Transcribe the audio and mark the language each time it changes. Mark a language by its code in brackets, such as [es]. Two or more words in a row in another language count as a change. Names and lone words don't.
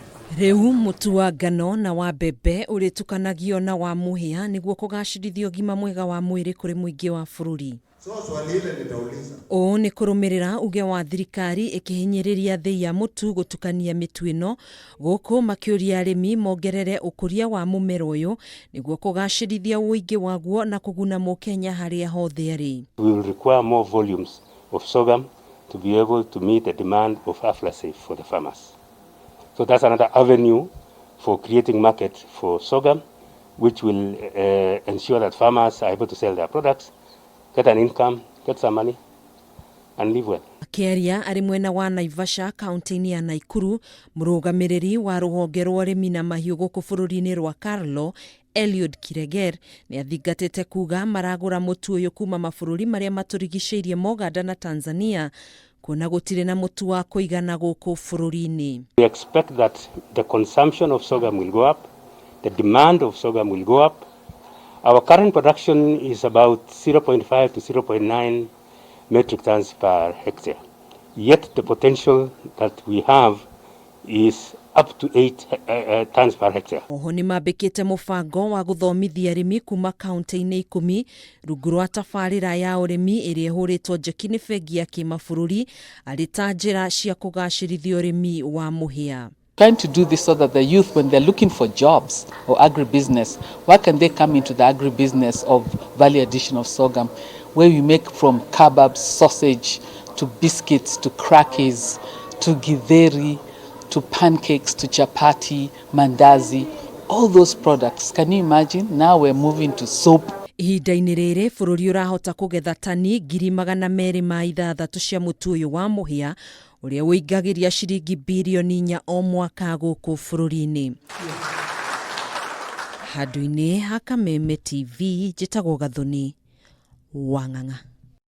[ki] Riu mutu wa ngano na wa mbembe uritukanagio na wa muhia niguo kugacirithia UGIMA mwega wa mwiri kuri muingi wa bururi. [sw] Swali ile nitauliza. [ki] O ni kurumirira uge wa thirikari ikihinyiriria athii ya mutu gutukania mitu ino guku makiuria arimi mongerere ukuria wa mumero uyu niguo kugacirithia uingi waguo na kuguna mukenya haria hothe ari. [en] We will require more volumes of sorghum to be able to meet the demand of aflatoxin for the farmers. So that's another avenue for creating market for sorghum, which will ensure that farmers are able to sell their products, get an income, get some money, and live well. [ki] Akiaria ari mwena wa Naivasha kaunti-ini ya Nakuru, murugamiriri wa ruhonge rwa urimi na mahiu guku bururi-ini rwa Karlo Eliud Kireger ni athingatite kuga maragura mutu uyu kuma mabururi maria maturigiceirie Uganda na Tanzania kuona gutire na mutu wa kuigana guku bururi-ini. [en] We expect that the consumption of sorghum will go up, the demand of sorghum will go up. Our current production is about 0.5 to 0.9 metric tons per hectare. Yet the potential that we have is up to 8 tons per hectare. [ki] Oho ni mambikite mubango wa guthomithia arimi kuma kaunti-ini 10 rungu rwa tabarira ya urimi iri ihuritwo njeki ni bengi ya kimabũrũri ari ta njira cia kugacirithia urimi wa muhia. [en] Trying to do this so that the youth, when they're looking for jobs or agribusiness, why can they come into the agribusiness of value addition of sorghum, where we make from kebabs, sausage, to biscuits, to crackers, to githeri, to pancakes, to chapati, mandazi, all those products. Can you imagine? Now we're moving to soap. [ki] Ihinda-ini riri bururi urahota kugetha tani 260,000 cia mutu uyu wa muhia uria uingagiria ciringi bilioni 4 o mwaka guku bururi-ini. Handu-ini ha Kameme TV njitagwo Gathoni Wang'ang'a.